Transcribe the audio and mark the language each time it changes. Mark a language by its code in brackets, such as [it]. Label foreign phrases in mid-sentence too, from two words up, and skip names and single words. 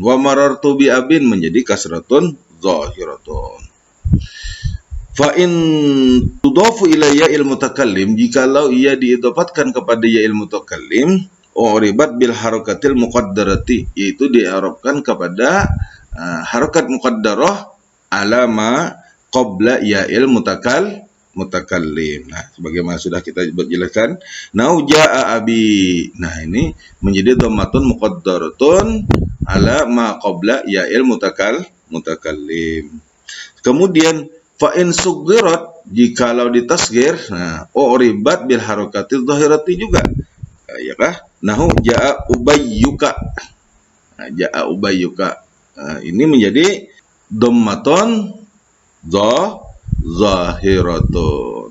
[ar] ومررت بأبٍ menjadi كسرةٌ ظاهرةٌ. فإن تضاف إلى ياء المتكلم, [id] jikalau ia diidhafatkan kepada [ar] ياء المتكلم, أعربت بالحركات المقدرة, [id] yaitu diarabkan kepada [ar] حركة مقدرة على ما قبل ياء المتكلم. [id] Nah, sebagaimana sudah kita jelaskan, [ar] نحو جاء أبي. [id] Nah, ini menjadi [ar] ضمة مقدرة على ما قبل ياء المتكلم. [id] Kemudian [ar] فإن صغرت, [id] jikalau ditasghir, nah [ar] أعربت بالحركات الظاهرة [id] juga, ya kah? [ar] نحو جاء أُبَيُّك. نحو، جاء أُبَيُّك. [id] Nah, ini menjadi [ar] ضمة ظاهرة.